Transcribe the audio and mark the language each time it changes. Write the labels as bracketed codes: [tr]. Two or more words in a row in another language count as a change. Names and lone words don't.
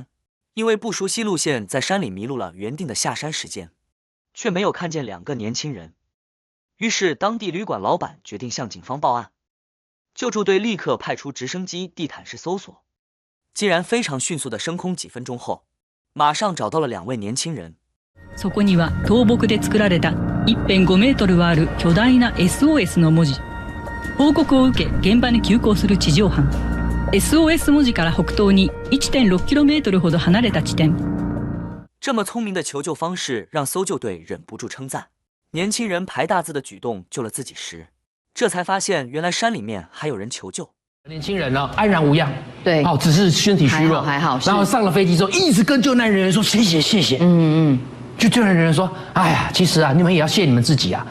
[zh] 因为不熟悉路线，在山里迷路了原定的下山时间，却没有看见2个年轻人。于是当地旅馆老板决定向警方报案，救助队立刻派出直升機地毯式搜索，竟然非常迅速的升空，几分钟后马上找到了2位年轻人。 [ja] そこには倒木で作られた1.5メートルはある巨大な SOS の文字。報告を受け現場に急行する地上班。SOS 文字から北東に 1.6km ほど離れた地点。 [zh] 这么聪明的求救方式让搜救队忍不住称赞。年轻人排大字的举动救了自己时，这才发现原来山里面还有人求救。年轻人呢安然无恙，对，只是身体虚弱，还好。然后上了飞机之后，一直跟救难人员说谢谢谢谢。就救难人员说，哎呀，其实啊，你们也要谢你们自己啊，